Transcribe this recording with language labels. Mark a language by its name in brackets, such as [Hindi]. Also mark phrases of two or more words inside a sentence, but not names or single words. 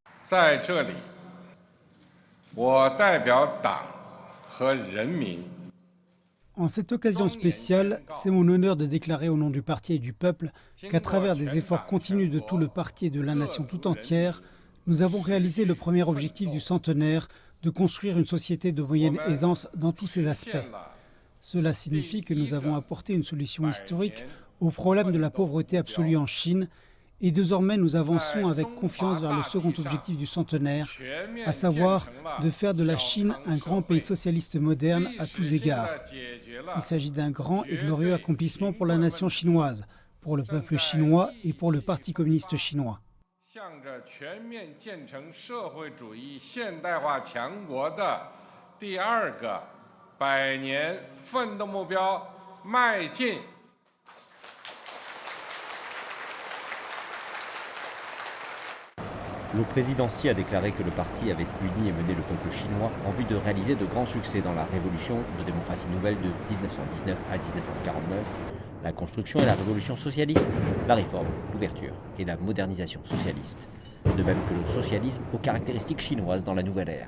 [Chinese] 在这里，我代表党和人民。 [French] En cette occasion spéciale, c'est mon honneur de déclarer au nom du parti et du peuple qu'à travers des efforts continus de tout le parti et de la nation tout entière, nous avons réalisé le premier objectif du centenaire de construire une société de moyenne aisance dans tous ses aspects. Cela signifie que nous avons apporté une solution historique au problème de la pauvreté absolue en Chine et désormais nous avançons avec confiance vers le second objectif du centenaire, à savoir de faire de la Chine un grand pays socialiste moderne à tous égards. Il s'agit d'un grand et glorieux accomplissement pour la nation chinoise, pour le peuple chinois et pour le Parti communiste chinois. [Chinese] 向着全面建成社会主义现代化强国的第二个100年奋斗目标迈进。 [French] Le président Xi a déclaré que le parti avait uni et mené le peuple chinois en vue de réaliser de grands succès dans la révolution de démocratie nouvelle de 1919 à 1949, la construction et la révolution socialiste, la réforme, l'ouverture et la modernisation socialiste, de même que le socialisme aux caractéristiques chinoises dans la nouvelle ère.